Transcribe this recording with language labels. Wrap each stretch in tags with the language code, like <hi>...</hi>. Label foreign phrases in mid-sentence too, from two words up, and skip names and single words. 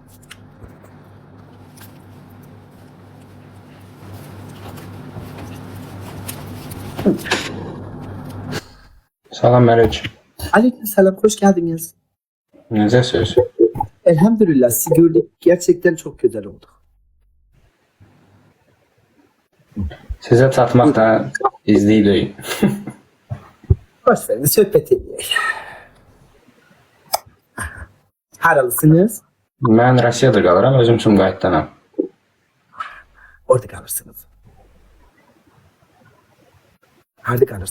<az>Salam aleyküm.</az> <tr>Aleykümselam, hoş geldiniz.</tr> <az>Necə söz?</az> <tr>Elhamdülillah, sizi gördük. Gerçekten çok güzel olduk.</tr> <az>Sizə çatmaq da izləyirik. Hoş verin, söhbət edək. Haralısınız? Mən Rusiyada qalıram, özüm Sumqayıtdanam.</az> <tr>Orada kalırsınız. Harada kalırsınız?</tr>